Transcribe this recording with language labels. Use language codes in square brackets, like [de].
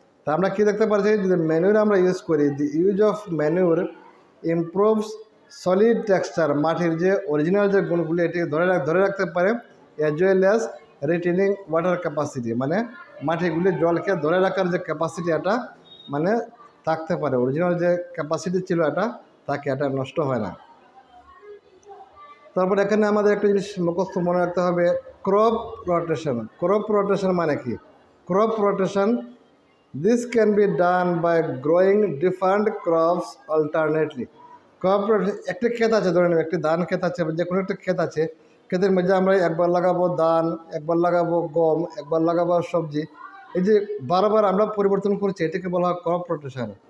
[bn] তা আমরা কী দেখতে পাচ্ছি, যদি ম্যানুর আমরা ইউজ করি, [en] the use of manure improves solid texture, [bn] মাটির যে অরিজিনাল যে গুণগুলি এটি ধরে রাখতে পারে, [en] as well as retaining water capacity, [bn] মানে মাটিগুলি জলকে ধরে রাখার যে ক্যাপাসিটি এটা মানে থাকতে পারে, অরিজিনাল যে ক্যাপাসিটি ছিল এটা তাকে, এটা নষ্ট হয় না। তারপর এখানে আমাদের একটা জিনিস মুখস্থ মনে রাখতে হবে, ক্রপ রোটেশন। [en] crop rotation [bn] মানে কি, [en] Crop rotation, this can be done by growing different crops alternately। [bn] Crop rotation, একটি ক্ষেত আছে, ধরে নেব একটি ধান ক্ষেত আছে, যে কোনো একটা ক্ষেত আছে, ক্ষেতের মধ্যে আমরা একবার লাগাবো ধান, একবার লাগাবো গম, একবার লাগাবো সবজি, এই যে বারবার আমরা পরিবর্তন করছি, এটাকে বলা হয় ক্রপ রোটেশন।